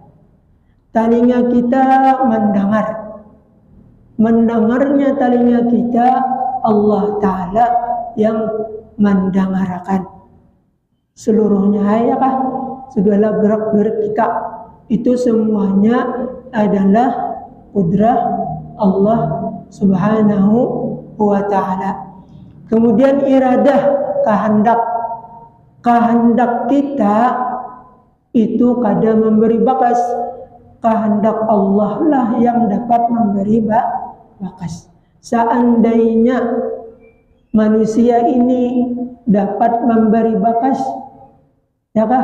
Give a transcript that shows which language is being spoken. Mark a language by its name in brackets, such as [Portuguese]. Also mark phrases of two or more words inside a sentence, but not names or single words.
[Indonesian] Telinga kita mendengarnya telinga kita [Arabic] الله تعالى [Indonesian] yang mendengarkan seluruhnya, ya kah? Segala gerak-gerik kita itu semuanya adalah kudrah [Arabic] الله سبحانه وتعالى. [Indonesian] Kemudian iradah, kehendak kita itu kadang memberi bakas. Kehendak Allah lah yang dapat memberi bakas. Seandainya manusia ini dapat memberi bakas, ya kah?